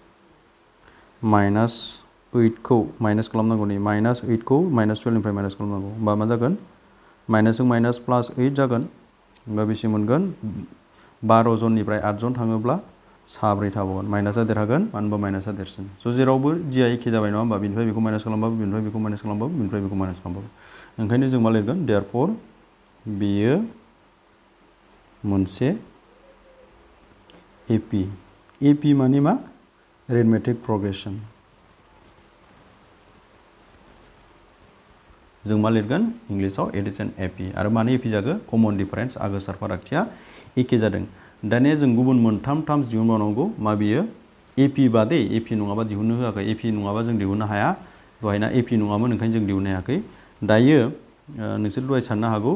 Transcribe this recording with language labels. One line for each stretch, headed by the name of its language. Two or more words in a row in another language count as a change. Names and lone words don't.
Bodo: -8 खौ माइनास खालामनांगौ नै -8 खौ -12 निफ्राय माइनास खालामनांगौ होमबा मा जागोन माइनासजों माइनास +8 जागोन होमबा बेसे मोनगोन 12 जननिफ्राय 8 जन थाङोब्ला साब्रै थाबावगोन माइनासआ देरहागोन मानो होनबा माइनासआ देरसिन स' जेरावबो डिआ एखे जाबाय नङा होमबा बिनिफ्राय बेखौ माइनास खालामबाबो बिनिफ्राय बेखौ माइनास खालामबाबो बिनिफ्राय बेखौ माइनास खालामबाबो ओंखायनो जों मा लिरगोन देयारफर बेयो मोनसे एपि माने मा
English: arithmetic progression
Bodo: जों मा लिरगोन इंलिसाव
English: it is an AP
Bodo: आरो मानो एपि जागो
English: common difference
Bodo: आगोसार फारागथिया एखे जादों दानिया जों गुबुन मोनथाम टार्म्स दिहुनबावनांगौ मा बियो एपि बादै एपि नङाबा दिहुननो होआखै एपि नङाबा जों दिहुननो हाया दहायना एपि नङामोन ओंखायनो जों दिहुननो हायाखै दायो नोंसोर दहाय साननो हागौ